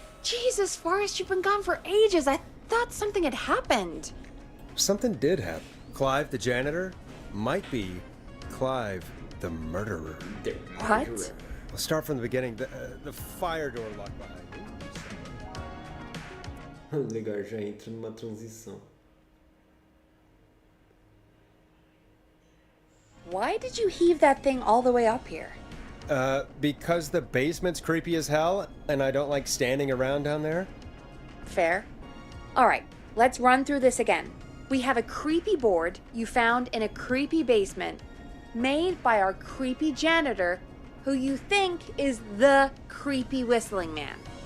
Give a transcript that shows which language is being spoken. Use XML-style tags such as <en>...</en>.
<en>Jesus, Forrest, you've been gone for ages. I thought something had happened. Something did happen. Clive, the janitor, might be Clive, the murderer. What? Let's start from the beginning. The fire door locked behind you.</en> <pt>Legal, já entra numa transição.</pt> <en>Why did you heave that thing all the way up here? Because the basement's creepy as hell, and I don't like standing around down there. Fair. All right, let's run through this again. We have a creepy board you found in a creepy basement, made by our creepy janitor, who you think is the creepy whistling man.</en>